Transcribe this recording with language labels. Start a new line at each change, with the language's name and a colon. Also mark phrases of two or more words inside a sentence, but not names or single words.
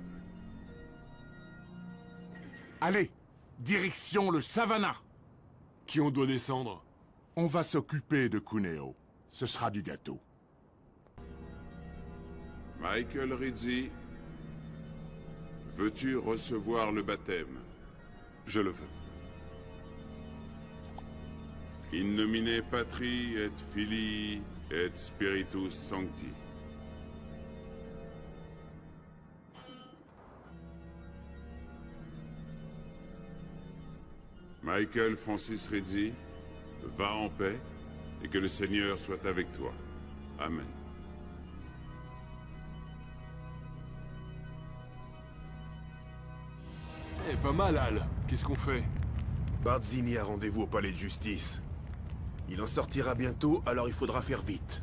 French: Allez, direction le Savannah. Qui on doit descendre? On va s'occuper de Cuneo. Ce sera du gâteau. Michael Rizzi, veux-tu recevoir le baptême? Je le veux.
Latin: In nomine Patri et Filii et Spiritus Sancti.
French: Michael Francis Rizzi, va en paix et que le Seigneur soit avec toi. Amen. Eh, pas mal, Al. Qu'est-ce qu'on fait? Barzini a rendez-vous au palais de justice. Il en sortira bientôt, alors il faudra faire vite.